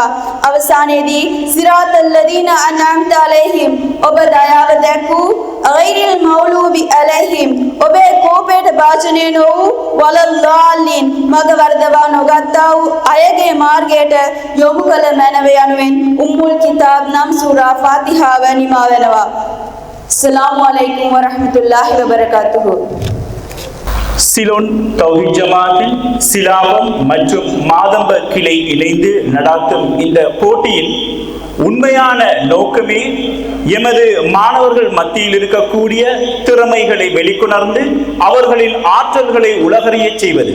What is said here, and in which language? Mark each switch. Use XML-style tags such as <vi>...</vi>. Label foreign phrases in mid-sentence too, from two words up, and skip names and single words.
<si>අවසානයේදී</si> <ar>صراط الذين أنعمت عليهم,</ar> <si>ඔබ දයාව දැක්වූ</si> <ar>غير المغضوب عليهم,</ar> <si>ඔබේ කෝපයට භාජනය නොවූ වලල්ලාලින්, මග වර්ධවා නොගත්තා වූ අයගේ මාර්ගයට යොමු කළ මැනව යනුවෙන්</si> <ar>أم الكتاب</ar> <si>නම් සූරා ෆාතිහාව නිමා වෙනවා.</si> <ar>السلام عليكم ورحمة الله وبركاته.</ar> <ta>சிலோன் தௌஹீத் ஜமாத்தில் சிலாபம் மற்றும் மாதம்ப கிளை இணைந்து நடாத்தும் இந்த போட்டியின் உண்மையான நோக்கமே எமது மாணவர்கள் மத்தியில் இருக்கக்கூடிய திறமைகளை வெளிக்கொணர்ந்து அவர்களின் ஆற்றல்களை உலகறியச் செய்வது.</ta>